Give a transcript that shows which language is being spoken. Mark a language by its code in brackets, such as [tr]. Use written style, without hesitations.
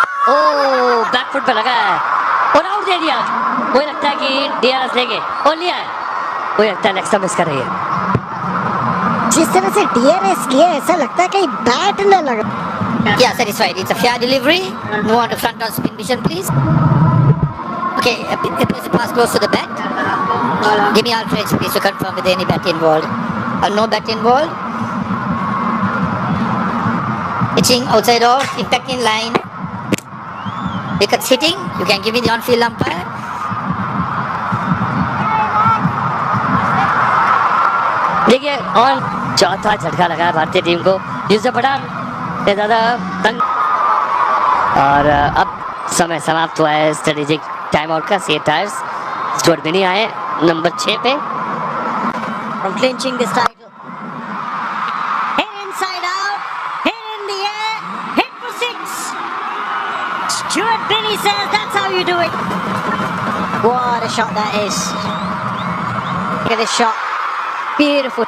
[hi] ओ back foot पे लगा है और आउट दे दिया। मुझे लगता है कि डीआरएस लेंगे और लिया है। मुझे लगता है नेक्स्ट मिस कर रही है। जिस तरह से DRS किया ऐसा लगता है कहीं बैट न लगा। [en] Yeah, satisfied. It's a fair delivery. Move on to front on spin mission, please. Okay, please pass close to the bat. Give me all trades, please, to confirm with any bat involved. No bat involved. Pitching outside off, impact in line. Wickets hitting. You can give me the on-field umpire. [hi] देखिए और चौथा झटका लगा है भारतीय team को। यूसुफ पठान से ज़्यादा तंग और अब समय समाप्त हुआ है स्ट्रेटेजिक टाइम आउट का। सी टायर्स स्टुअर्ट बिनी आए नंबर 6 पे। [en] From clinching this title. Hit inside out, hit in the air, hit for 6. Stuart Binney says that's how you do it. What a shot that is. Look at this shot. Beautiful.